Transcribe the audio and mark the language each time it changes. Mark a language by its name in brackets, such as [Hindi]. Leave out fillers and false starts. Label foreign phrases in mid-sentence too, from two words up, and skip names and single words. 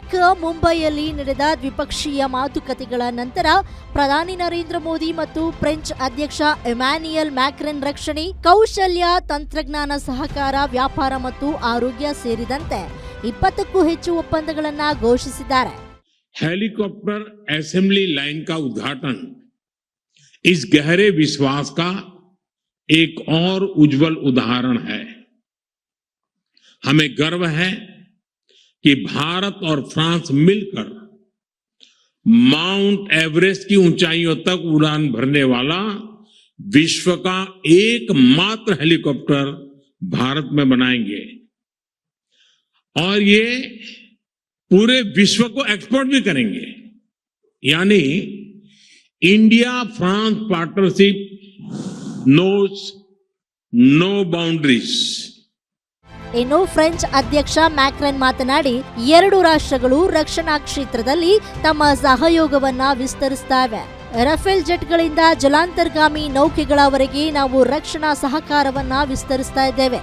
[Kannada] ಮುಂಬೈಯಲ್ಲಿ ನಡೆದ ದ್ವಿಪಕ್ಷೀಯ ಮಾತುಕತೆಗಳ ನಂತರ ಪ್ರಧಾನಿ ನರೇಂದ್ರ ಮೋದಿ ಮತ್ತು ಫ್ರೆಂಚ್ ಅಧ್ಯಕ್ಷ ಎಮ್ಯಾನ್ಯುಯಲ್ ಮ್ಯಾಕ್ರನ್ ರಕ್ಷಣೆ, ಕೌಶಲ್ಯ, ತಂತ್ರಜ್ಞಾನ ಸಹಕಾರ, ವ್ಯಾಪಾರ ಮತ್ತು ಆರೋಗ್ಯ ಸೇರಿದಂತೆ 20ಕ್ಕೂ ಹೆಚ್ಚು ಒಪ್ಪಂದಗಳನ್ನು ಘೋಷಿಸಿದ್ದಾರೆ. [Hindi] हेलीकॉप्टर असेंबली लाइन का उद्घाटन इस गहरे विश्वास का एक और उज्जवल उदाहरण है. हमें गर्व है कि भारत और फ्रांस मिलकर माउंट एवरेस्ट की ऊंचाइयों तक उड़ान भरने वाला विश्व का एकमात्र हेलीकॉप्टर भारत में बनाएंगे और ये पूरे विश्व को एक्सपोर्ट भी करेंगे. [English] यानी India France partnership knows no boundaries. [Kannada] ಇನ್ನು ಫ್ರೆಂಚ್ ಅಧ್ಯಕ್ಷ ಮ್ಯಾಕ್ರನ್ ಮಾತನಾಡಿ, 2 ರಾಷ್ಟ್ರಗಳು ರಕ್ಷಣಾ ಕ್ಷೇತ್ರದಲ್ಲಿ ತಮ್ಮ ಸಹಯೋಗವನ್ನ ವಿಸ್ತರಿಸುತ್ತವೆ. ರಫೇಲ್ ಜೆಟ್ಗಳಿಂದ ಜಲಾಂತರ್ಗಾಮಿ ನೌಕೆಗಳವರೆಗೆ ನಾವು ರಕ್ಷಣಾ ಸಹಕಾರವನ್ನ ವಿಸ್ತರಿಸ್ತಾ ಇದ್ದೇವೆ.